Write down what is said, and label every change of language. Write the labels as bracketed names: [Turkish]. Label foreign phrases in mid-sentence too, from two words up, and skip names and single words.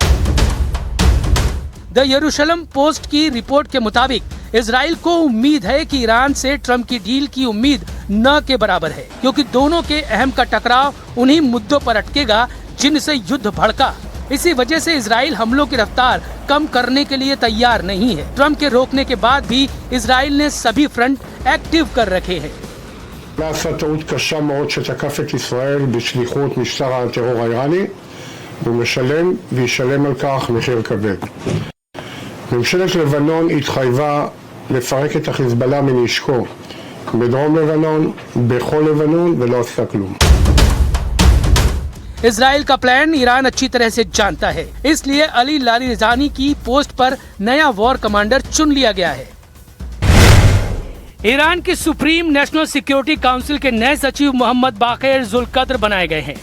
[Hindi] द यरूशलम पोस्ट की रिपोर्ट के मुताबिक इजराइल को उम्मीद है कि ईरान से ट्रम्प की डील की उम्मीद न के बराबर है, क्योंकि दोनों के अहम का टकराव उन्हीं मुद्दों पर अटकेगा जिनसे युद्ध भड़का। इसी वजह से इजराइल हमलों की रफ्तार कम करने के लिए तैयार नहीं है। ट्रम्प के रोकने के बाद भी इजराइल ने सभी [English] front active [Hindi] कर रखे हैं। [Hebrew] נעשה טעות קשה מאוד שתקף את ישראל בשליחות משטר הטרור האיראני, והוא משלם וישלם על כך מחיר כבד. ממשלת לבנון התחייבה לפרק את החיזבאללה מנשקו בדרום לבנון, בכל לבנון, ולא עשתה כלום. [Hindi] इजराइल का प्लान ईरान अच्छी तरह से जानता है, इसलिए अली लारिजानी की पोस्ट पर नया [English] war commander [Hindi] चुन लिया गया है। ईरान की सुप्रीम नेशनल सिक्योरिटी काउंसिल के नए सचिव मोहम्मद बाकेर जुल्कद्र बनाए गए हैं।